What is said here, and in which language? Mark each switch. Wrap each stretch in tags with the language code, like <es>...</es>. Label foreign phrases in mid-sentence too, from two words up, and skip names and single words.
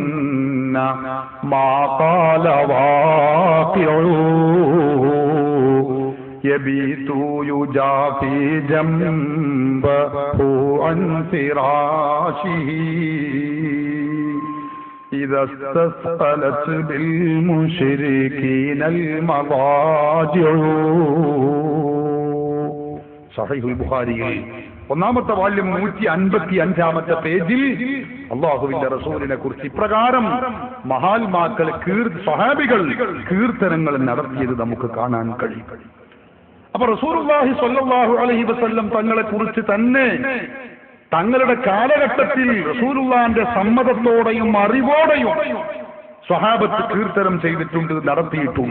<ar>ما قال واقع يبيت يجافي جنبه عن فراشه إذا استثقلت بالمشركين المضاجع.</ar> <ml>സഹീഹുൽ ബുഖാരിയിൽ ഒന്നാമത്തെ വാല്യം 155-ാമത്തെ പേജിൽ അല്ലാഹുവിന്റെ റസൂലിനെ കുറിച്ച് ഇപ്രകാരം മഹാത്മാക്കൾ സ്വഹാബികൾ കീർത്തനങ്ങൾ നടത്തിയത് നമുക്ക് കാണാൻ കഴിയും. അപ്പൊ റസൂലുള്ളാഹി</ml> <ar>صلى الله عليه وسلم</ar> <ml>തങ്ങളെ കുറിച്ച് തന്നെ തങ്ങളുടെ കാലഘട്ടത്തിൽ റസൂലുള്ളാഹിന്റെ സമ്മതത്തോടെയും അറിവോടെയും സ്വഹാബത്ത് കീർത്തനം ചെയ്തിട്ടുണ്ട്, നടത്തിയിട്ടുണ്ട്.</ml>